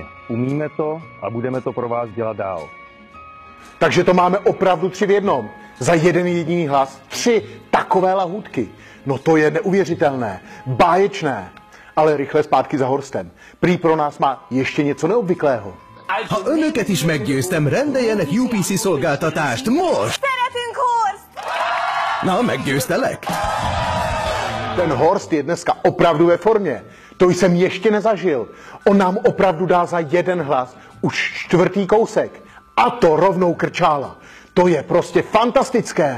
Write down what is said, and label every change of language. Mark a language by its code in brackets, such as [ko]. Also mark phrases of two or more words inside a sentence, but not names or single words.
[cs] Umíme to a budeme to pro vás dělat dál. Takže to máme opravdu 3 v jednom. Za jeden jediný hlas 3 takové lahůdky. No to je neuvěřitelné, báječné. Ale rychle zpátky za Horstem. Prý pro nás má ještě něco neobvyklého. [hu] Ha önöket is meggyőztem, rendeljenek UPC szolgáltatást most! Szeretünk, Horst! Na, meggyőztelek? [cs] Ten Horst je dneska opravdu ve formě. To jsem ještě nezažil. On nám opravdu dá za jeden hlas už 4. kousek. A to rovnou Krčála. To je prostě fantastické.